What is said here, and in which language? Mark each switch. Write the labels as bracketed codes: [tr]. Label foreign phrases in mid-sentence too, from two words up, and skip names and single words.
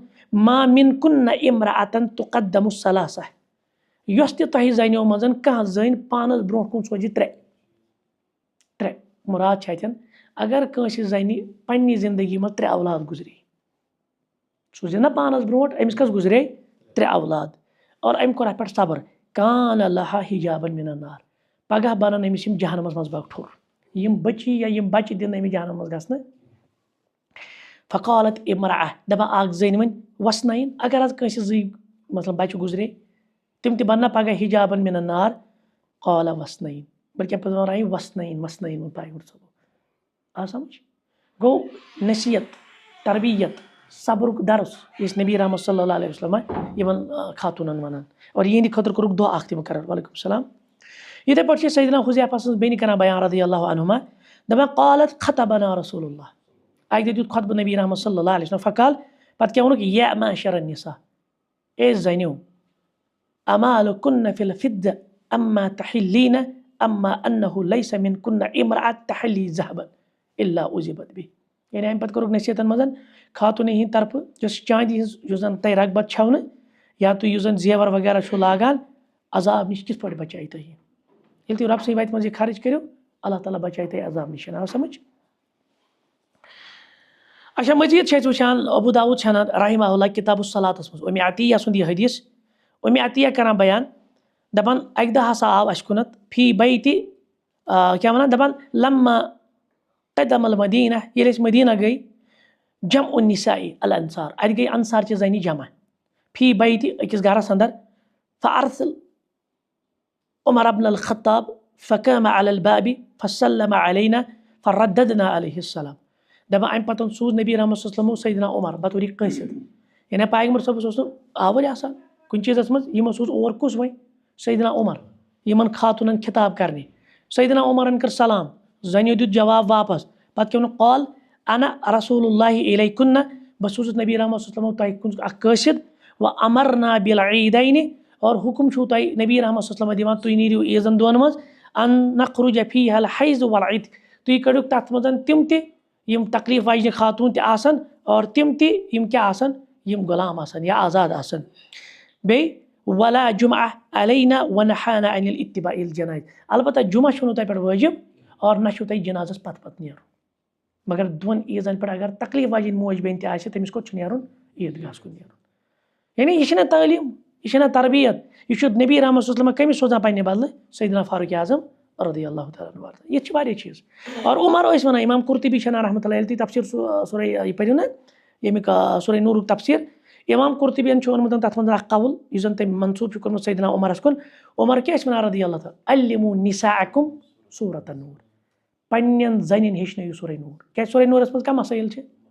[ar] مج، ما من كن امرأة تقدم ثلاثة, [ks] یۄس تہِ تۄہہِ زَنیو منٛز کانٛہہ زٔنۍ پانَس برونٛٹھ کُن سوزِ ترٛےٚ مُراد چھِ اَتٮ۪ن اگر کٲنٛسہِ زَنہِ پنٛنہِ زندگی منٛز 3 اولاد گُزرے سوٗزِ نہ پانَس برونٛٹھ أمِس کٔژ گُزرے 3 اولاد اور أمۍ کوٚر اَتھ پٮ۪ٹھ صبر [ar] کان لہا حجابن من النار [ks] پگاہ بَنن أمِس یِم جہنمس منٛز بَگٹھوٚر یِم بٔچی یا یِم بَچہِ دِنہٕ أمِس جہنم منٛز گژھنہٕ [ar] فقالت امرأة [ks] دَپان اکھ زٔنۍ وۄنۍ وسنٲیِن اگر حظ کٲنٛسہِ زٕے مطلب بَچہِ گُزرے تِم تہِ بَننا پگاہ [ar] حجابن من النار [ks] قال وسنٲیِن بلکہِ پَتہٕ وسنٲیِن وۄنۍ پایور صٲب آ سمجھ گوٚو نصیحت تربیت صبرُک درس یُس نبی رحمت [ar] صلی اللہ علیہ وسلم [ks] یِمن خاتوٗنن وَنان اور یِہنٛدِ خٲطرٕ کوٚرُکھ دُعا اکھ تہِ مُقرر [ar] وعلیکُم السلام [ks] یِتھے پٲٹھۍ چھِ سیدنا حذیفہ سٕنٛز بیٚنہِ کران بیان [ar] رضی اللہ عنہما [ks] دَپان [ar] قالت خطبنا رسول اللہ [ks] اکہِ دۄہ دیُت خطبہٕ نبی رحمت [ar] صلی اللہ علیہ وسلم فقال [ks] پتہٕ کیاہ ووٚنُکھ [ar] یا معشر النساء [ks] اے زَنیو [ar] امالکن فی الفضة اما تحلین اما انه ليس منكن امرأة تحلی ذهبا الا اُزبت به [ks] یعنی امہِ پتہٕ کوٚرُکھ نصیحتن منٛز خاتوٗنہِ ہِنٛدِ طرفہٕ یۄس چاندی ہٕنٛز یُس زن تۄہہِ رغبت چھو نہٕ یا تُہۍ یُس زن زیور وغیرہ چھُو لاگان عذاب نِش کِتھ پٲٹھۍ بچایہِ تۄہہِ ییٚلہِ تُہۍ رۄبہٕ سٕنٛدِ وَتہِ منٛز یہِ خرٕچ کٔرِو اللہ تعالیٰ بچایہِ تۄہہِ عذاب نِش آو سمجھ اچھا مزیٖد چھِ أسۍ وٕچھان ابوٗ داوٗد چھِ انان [ar] رحمہ اللہ [ks] کِتاب الصلاتس منٛز اُمہِ عطیہ سُنٛد یہِ حدیث اُمہِ عطیہ کران بیان دپان اکہِ دۄہ ہسا آو اَسہِ کُنتھ [ar] فی بیتہِ [ks] کیاہ وَنان دپان [ar] لما قدم المدیٖنہ [ks] ییٚلہِ أسۍ مدیٖنہ گٔے [ar] جمع النساء الانصار [ks] اَتہِ گٔے انصارچہِ زنہِ جمع [ar] فی بیتہِ [ks] أکِس گرس انٛدر فارسل [ar] عمر بن الخطاب فقام على الباب فسلم علينا فرددنا عليه السلام [ks] دپان امہِ پتہٕ سوٗز نبی رحمت [ar] صلی اللہ علیہ وسلم [ks] سیدنا عمر بطورِ قٲصِد یعنی پیغمبر صٲبس اوس نہٕ آوٕرۍ آسان کُنہِ چیٖزس منٛز یِمو سوٗز اور کُس وۄنۍ سیدنا عمر یِمن خاتوٗنن خطاب کرنہِ سیدنا عمرن کٔر سلام زنیو دیُت جواب واپس پتہٕ کیٛاہ ووٚنُکھ [ar] قال انا رسول اللہ الیکُنہ [ks] بہٕ چھُس نبی رحمت [ar] صلی اللہ علیہ وسلم [ks] تۄہہِ کُن اکھ قٲصِد [ar] و امرنا بالعیٖدینہِ [ks] اور حُکُم چھُو تۄہہِ نبی رحمت [ar] صلی اللہ علیہ وسلم [ks] دِوان تُہۍ نیٖرِو عیٖزن دۄن منٛز [ar] ان نخرج فیہا الحیض والعتق [ks] تُہۍ کٔڑِو تتھ منٛز تِم تہِ یِم تکلیٖف واجنہِ خاتوٗن تہِ آسن اور تِم تہِ یِم کیاہ آسن یِم غلام آسن یا آزاد آسن بیٚیہِ [ar] ولا جمعہ علینا ونہانا عن الاتباع الجنائز [ks] البتہ جمعہ چھُو نہٕ تۄہہِ پٮ۪ٹھ وٲجِب اور نہ چھُو تۄہہِ جنازس پتہٕ نیرُن مگر دۄن عیٖزن پٮ۪ٹھ اگر تکلیٖف واجیٚنۍ موج بیٚنہِ تہِ آسہِ تٔمِس کوٚت چھُ نیرُن عیٖدگاہس کُن نیرُن یعنی یہِ چھِنہ تعلیٖم یہِ چھِنہ تربیت یہِ چھُ نبی رحمت [ar] صلی اللہ علیہ وسلم [ks] کٔمِس سوزان پننہِ بدلہٕ سیدنا فاروق اعظم [ar] رضی اللہ تعالیٰ عنہ [ks] ییٚتہِ چھِ واریاہ چیٖز اور عمر ٲسۍ وَنان اِمام قرطبی چھِ وَنان [ar] رحمتہ اللہ [ks] ییٚلہِ تُہۍ تفسیٖر سورہ یہِ پٔرِو نہ ییٚمیُک سورہ نوٗرُک تفسیٖر اِمام قرطبیَن چھُ ووٚنمُت تتھ منٛز اکھ قول یُس زن تٔمۍ منسوٗب چھُ کوٚرمُت سیدنا عمرس کُن عمر کیاہ ٲسۍ وَنان [ar] رضی اللہ تعالیٰ علموا نساءکم سورۃ النور [ks] پننٮ۪ن زنٮ۪ن ہیٚچھنٲیِو سورہ نوٗر کیازِ سورہ نوٗرس منٛز کم مسٲیِل چھِ